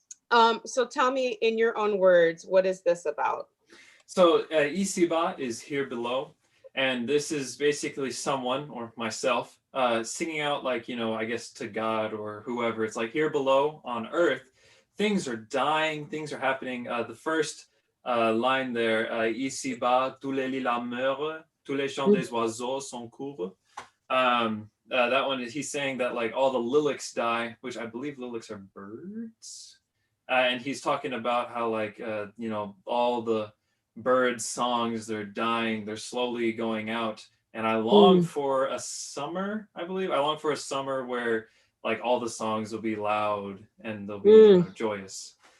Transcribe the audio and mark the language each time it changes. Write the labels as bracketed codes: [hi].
[en] So tell me in your own words, what is this about? So Ici-Bas is here below. And this is basically someone, or myself, singing out, like, you know, I guess to God or whoever. It's like here below on earth, things are dying, things are happening. The first line there, [fr] ici-bas, tous les lilas meurent, tous les chants des oiseaux sont courts. [en] That one, he's saying that like all the lilacs die, which I believe lilacs are birds. And he's talking about how like, you know, all the birds' songs, they're dying, they're slowly going out. And I long for a summer, I believe. I long for a summer where like all the songs will be loud and they'll be you know, joyous.